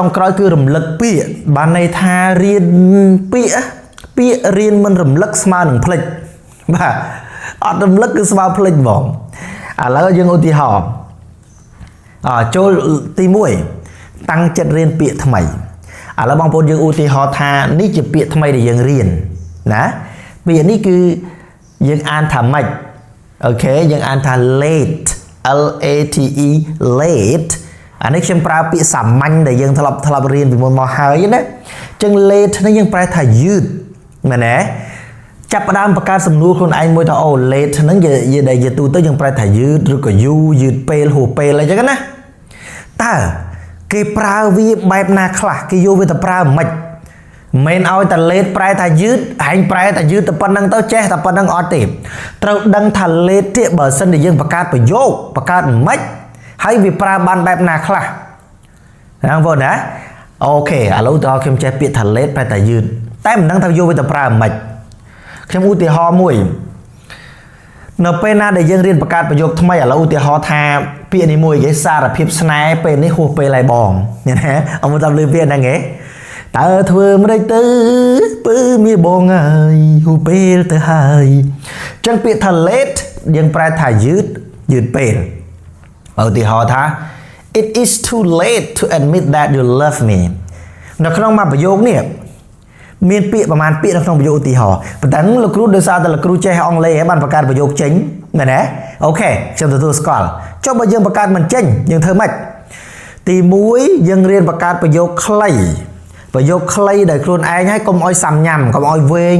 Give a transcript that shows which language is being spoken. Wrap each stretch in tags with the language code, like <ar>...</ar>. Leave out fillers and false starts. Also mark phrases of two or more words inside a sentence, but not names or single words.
<km>ងក្រោយគឺរំលឹកពាក្យបានន័យថារៀនពាក្យរៀនមិនរំលឹកស្មើនឹងភ្លេចបាទអត់រំលឹកគឺស្មើភ្លេចហ្មងឥឡូវយើងឧទាហ រណ៍ចូលទី1តាំងចិត្តរៀនពាក្យថ្មីឥឡូវបងប្អូនយើងឧទាហរណ៍ថានេះជាពាក្យថ្មីដែលយើងរៀនណាពា ក្យនេះគឺយើងអានថាម៉េចអូខេយើងអានថា late l a t e late អានេះខ្ញុំប្រើពាក្យសាមញ្ញដែលយើងធ្លាប់រៀនពីមុនមកហើយណាអញ្ចឹង late នេះយើងប្រែថាយឺតមែនទេចាប់ផ្ដើមបង្កើតសំណួរខ្លួនឯងមួយថាអូ late ហ្នឹងដែលទូទៅយើងប្រែថាយឺតឬក៏យូរយឺតពេលហួសពេលអីចឹងណាតើគេប្រើវាបែបណាខ្លះគេយកវាទៅប្រើមិន men ao ta late ប្រែថាយឺតឯងប្រែថាយឺតតែប៉ុណ្្នឹងទៅចេះតែប៉ុណ្្នឹងអត់ទេត្រូវដឹងថា late ទៀតបើសិនជាយើងបង្កើតប្រយោគបង្កើតមិនហើយវាប្រើបានបែបណាខ្លះណាបងប្អូនណាអូខេឥឡូវតើខ្ញុំចេះពាក្យថា late ប្រែថាយឺតតែមិនដឹងថាយកវាទៅប្រើមិនខ្ញុំឧទាហរណ៍មួយនៅពេលណាដែលយើងរៀនបង្កើតប្រយោគថ្មីឥឡូវឧទាហរណ៍ថាពាក្យនេះមួយគេសារភាព ស្នេហ៍ពេលនេះហួសពេលហើយបងណាអមតាមលឺពាក្យហ្នឹងហ៎តើធ្វើមិនទេទៅពើមានបងហើយហួសពេលទៅហើយអញ្ចឹងពាក្យថា late យើងប្រែថាយឺតពេលឧទាហរណ៍ថា</km> <en>it is too late to admit that you love me</en> <km>នៅក្នុងមួយប្រយោគនេះមានពាក្យប្រហែលពាក្យនៅក្នុងប្រយោគឧទាហ រណ៍ប៉ុន្តែលោកគ្រូដោយសារតែលោកគ្រូចេះអង់គ្លេសហើយបានបង្កើតប្រយោគចេញមែនទេអូខេខ្ញុំទទួលស្គាល់ចុះបើយើងបង្កើតមិនចេញយើងធ្វើម៉េចទី1យើងរៀនបង្កើតប្រយោគខ្លីដែលខ្លួនឯងហើយកុំឲ្យសាំញ៉ាំកុំឲ្យវែង</km>